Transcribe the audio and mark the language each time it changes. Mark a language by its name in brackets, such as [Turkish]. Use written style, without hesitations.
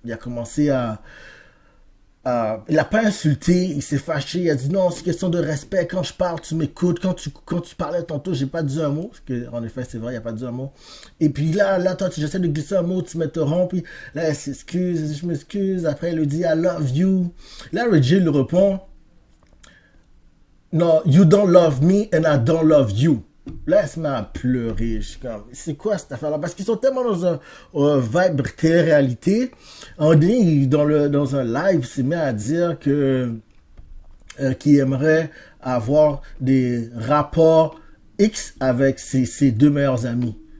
[French] Il a commencé il n'a pas insulté, il s'est fâché, il a dit non, c'est question de respect, quand je parle, tu m'écoutes, quand tu parlais tantôt, j'ai pas dit un mot, parce que, en effet, c'est vrai, il a pas dit un mot. Et puis là, toi, j'essaie de glisser un mot, tu m'interromps, puis là, elle s'excuse, je m'excuse, après, elle lui dit, [English] I love you. [French] Là, Ray J lui répond, [English] no, you don't love me, and I don't love you. [French] Là, elle se met à pleurer. Je suis comme, c'est quoi cette affaire-là? Parce qu'ils sont tellement dans un vibe télé-réalité. Un donné, dans un live, il s'est mis à dire qu'il aimerait avoir des rapports X avec ses deux meilleurs amis.